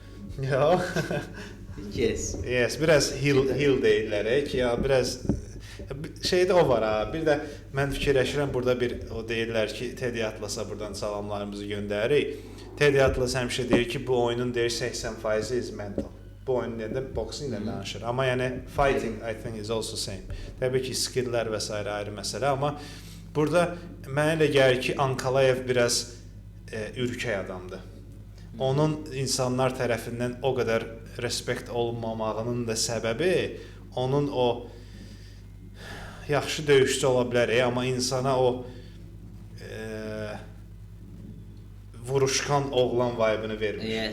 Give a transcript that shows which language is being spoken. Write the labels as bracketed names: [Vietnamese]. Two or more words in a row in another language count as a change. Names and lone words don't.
[Azerbaijani] Yes, biraz hill deyirlər ki, ya biraz şeydə o var ha. Bir də mən fikirləşirəm burada o deyirlər ki, Teddy Atlasa buradan salamlarımızı göndəririk. Teddy Atlas həmişə deyir ki, bu oyunun deyir [English] 80% is mental. [Azerbaijani] Bu oyun deyəndə boxing ilə danışır. Amma yəni [English] fighting I think is also same. [Azerbaijani] Təbii ki, skilllər və s. ayrı məsələ, amma burada mənə elə gəlir ki, Ankalayev biraz ürkək adamdır. Onun insanlar tərəfindən o qədər respekt olunmamağının da səbəbi onun o yaxşı döyüşçü ola bilər, amma insana o vuruşkan oğlan vibe-ını vermir.